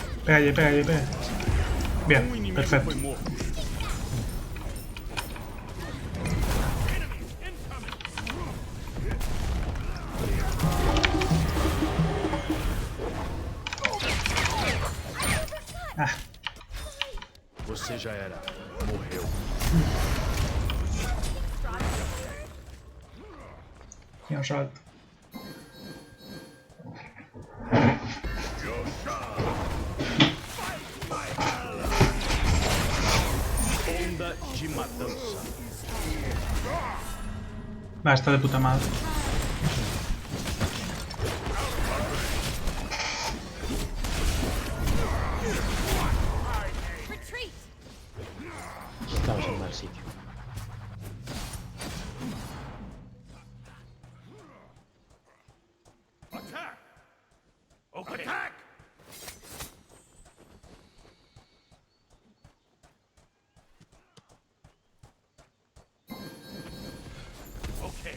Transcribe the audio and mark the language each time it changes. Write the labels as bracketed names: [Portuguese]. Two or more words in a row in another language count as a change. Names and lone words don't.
[Spanish] Pégale, pégale, pégale. [Portuguese] Um [Spanish] Bien, [Portuguese] inimigo [Spanish] perfecto. [Portuguese] foi morto. Ah, Você já era. Morreu. [Spanish] y un salto. [Portuguese] Onda de matança. [Spanish] Va, está de puta madre. [English] Retreat! [Spanish] Estamos en mal sitio. [English] Attack! Okay. Attack! Okay.